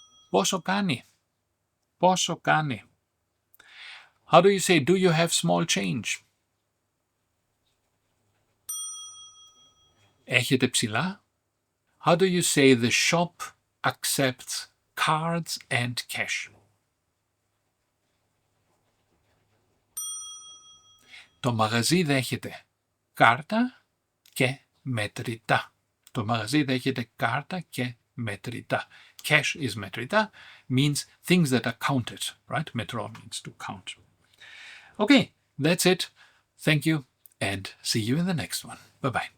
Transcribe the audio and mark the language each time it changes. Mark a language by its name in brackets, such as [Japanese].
[Greek] Posso cani. Posso cani. [English] How do you say, do you have small change? [Greek] Έχετε ψηλά? [English] How do you say the shop accepts cards and cash? [Greek] Το μαγαζί δέχεται κάρτα και μετρητά. Το μαγαζί δέχεται κάρτα και μετρητά. [English] Cash is μετρητά, means things that are counted, right? Metro means to count. Okay, that's it. Thank you and see you in the next one. Bye-bye.